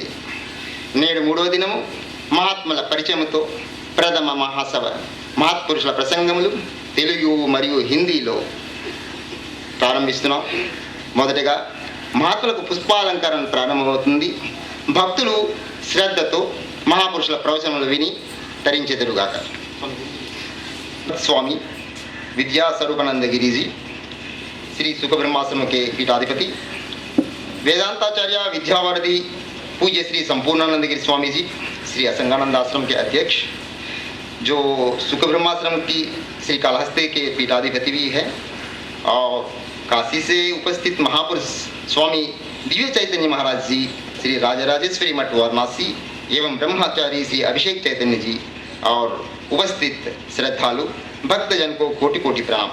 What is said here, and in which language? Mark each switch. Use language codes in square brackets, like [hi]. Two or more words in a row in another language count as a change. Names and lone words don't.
[te] నేడు 3వ దినము మహాత్ముల పరిచయముతో ప్రథమ మహాసభ మహాత్పురుషుల ప్రసంగములు తెలుగు మరియు హిందీలో ప్రారంభిస్తున్నాం. మొదటగా మహాత్ములకు పుష్పాలంకరణ ప్రారంభమవుతుంది. భక్తులు శ్రద్ధతో మహాపురుషుల ప్రవచనములు విని తరించెదరుగాక. [hi] स्वामी विद्यास्वरूपानंद गिरी जी, श्री सुखब्रह्माश्रम के पीठाधिपति, वेदांताचार्य विद्यावारधि पूज्य श्री संपूर्णानंद गिरी स्वामी जी, श्री असंगानंद आश्रम के अध्यक्ष, जो सुखब्रह्माश्रम की श्री कालहस्ती के पीठाधिपति भी है, और काशी से उपस्थित महापुरुष स्वामी दिव्य चैतन्य महाराज जी, श्री राजराजेश्वरी मठ वाराणसी एवं ब्रह्मचारी श्री अभिषेक चैतन्य जी और उपस्थित श्रद्धालु भक्तजन को कोटि कोटि प्रणाम।